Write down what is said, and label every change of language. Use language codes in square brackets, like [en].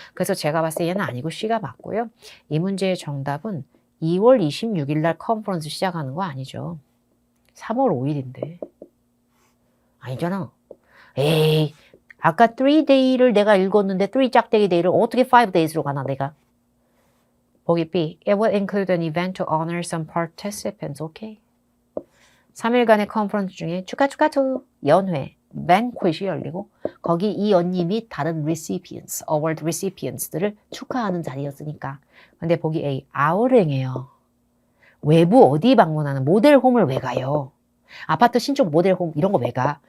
[ko] 그래서 제가 봤을 때 얘는 아니고 C가 맞고요. 이 문제의 정답은 2월 26일 날 컨퍼런스 시작하는 거 아니죠. 3월 5일인데. 아니잖아. 에이, 아까 3day를 내가 읽었는데 3 짝대기 데이를 어떻게 5days로 가나 내가. 보기 B. [en] It will include an event to honor some participants. [ko] 오케이. 3일간의 컨퍼런스 중에 축하 연회, banquet이 열리고 거기 이 언니 및 다른 recipients, award recipients들을 축하하는 자리였으니까. 근데 보기 A. 아우랭이에요. 외부 어디 방문하는 모델홈을 왜 가요? 아파트 신축 모델홈 이런 거 왜 가?